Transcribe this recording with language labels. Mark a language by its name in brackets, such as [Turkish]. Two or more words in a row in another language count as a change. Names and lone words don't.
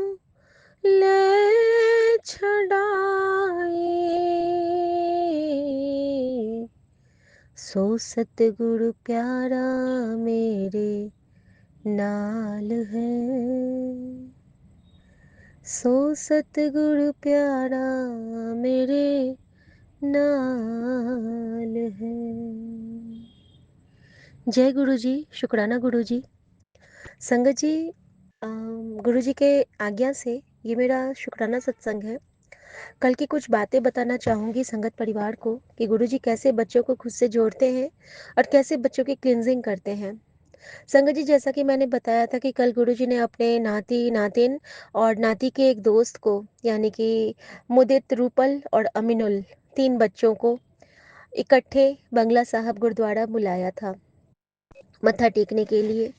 [Punjabi] ਲੇ ਛੜਾਏ, ਸੋ ਸਤਗੁਰੂ ਪਿਆਰਾ ਮੇਰੇ ਨਾਲ ਹੈ, ਸੋ ਸਤਗੁਰੂ ਪਿਆਰਾ ਮੇਰੇ ਨਾਲ ਹੈ। [Hindi] जय गुरु जी, शुक्राना गुरु जी। संगत जी, गुरु जी के आज्ञा से ये मेरा शुक्राना सत्संग है। कल की कुछ बातें बताना चाहूँगी संगत परिवार को कि गुरुजी कैसे बच्चों को खुद से जोड़ते हैं और कैसे बच्चों की क्लींजिंग करते हैं। संगत जी, जैसा कि मैंने बताया था कि कल गुरुजी ने अपने नाती नातिन और नाती के एक दोस्त को यानी कि मुदित, रूपल और अमीनुल, 3 बच्चों को इकट्ठे बंगला साहब गुरुद्वारा बुलाया था मत्था टेकने के लिए।